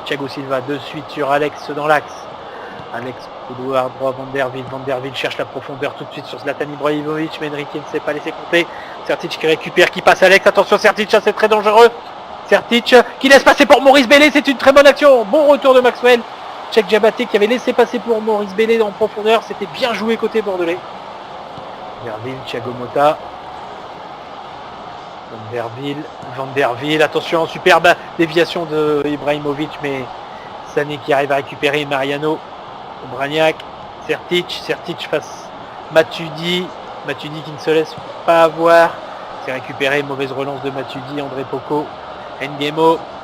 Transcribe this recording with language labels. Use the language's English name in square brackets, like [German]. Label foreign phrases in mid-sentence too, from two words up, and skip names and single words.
[French] Thiago Silva de suite sur Alex dans l'axe. Alex, couloir droit, Van der Wiel cherche la profondeur tout de suite sur Zlatan Ibrahimovic, mais Enrique ne s'est pas laissé compter. Sertic qui récupère, qui passe Alex. Attention Sertic, c'est très dangereux. Sertic qui laisse passer pour Maurice Bellé, c'est une très bonne action. Bon retour de Maxwell. Cheikh Diabaté qui avait laissé passer pour Maurice Bellé en profondeur. C'était bien joué côté bordelais. Thiago Motta. Van der Wiel, attention, superbe déviation de Ibrahimovic, mais Sané qui arrive à récupérer Mariano, Obraniak, Sertic face Matuidi qui ne se laisse pas avoir, c'est récupéré, mauvaise relance de Matuidi, André Poco, Nguemo.